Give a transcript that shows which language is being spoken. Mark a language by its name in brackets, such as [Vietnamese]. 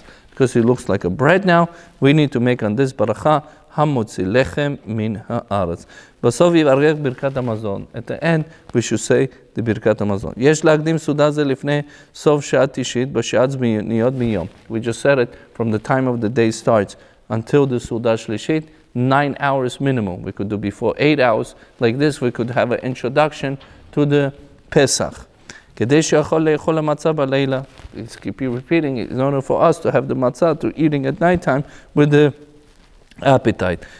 [English] Because it looks like a bread now, we need to make on this baracha hamotzi lechem min haaretz. [Hebrew] בסוף יברך ברכת המזון. [English] At the end, we should say the ברכת המזון. [Hebrew] יש להקדים סעודה זה לפני סוף שעה תשיעית בשעת זמניות מיום. [English] We just said it from the time of the day starts until the סעודה שלישית, 9 hours minimum. We could do before 8 hours. Like this, we could have an introduction to the Pesach. [Hebrew] כדי שיכול לאכול המצה בלילה. [English] Let's keep repeating it in order for us to have the matzah to eating at night time with the appetite.